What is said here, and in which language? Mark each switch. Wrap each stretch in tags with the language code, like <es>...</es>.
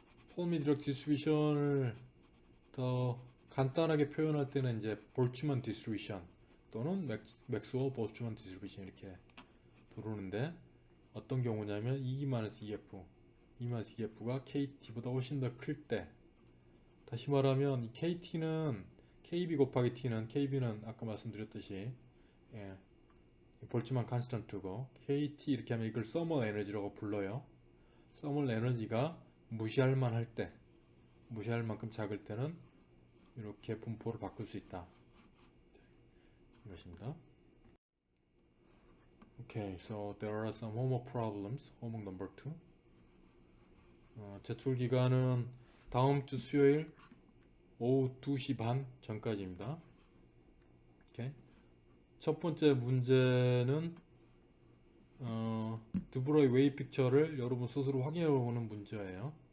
<ko>폴미 디락 디스트리뷰션을 더 간단하게 표현할 때는 이제 볼츠만 디스트리뷰션 또는 맥스웰 볼츠만 디스트리뷰션 이렇게 부르는데, 어떤 경우냐면 E-EF, E-EF가 KT보다 훨씬 더 클 때, 다시 말하면 이 KT는 KB 곱하기 T는, KB는 아까 말씀드렸듯이 볼츠만 컨스턴트고, KT 이렇게 하면 이걸 서멀 에너지라고 불러요. 서멀 에너지가 무시할 만할 때, 무시할 만큼 작을 때는 이렇게 분포를 바꿀 수 있다, 이것입니다.</ko> <en>Okay, so there are some homework problems. homework number 2.</en> <ko>제출 기간은 다음 주 수요일 오후 2시 반 전까지입니다.</ko> <en>Okay.</en> <ko>첫 번째 문제는 드브로이 웨이브 픽처를 여러분 스스로 확인해 보는 문제예요.</ko>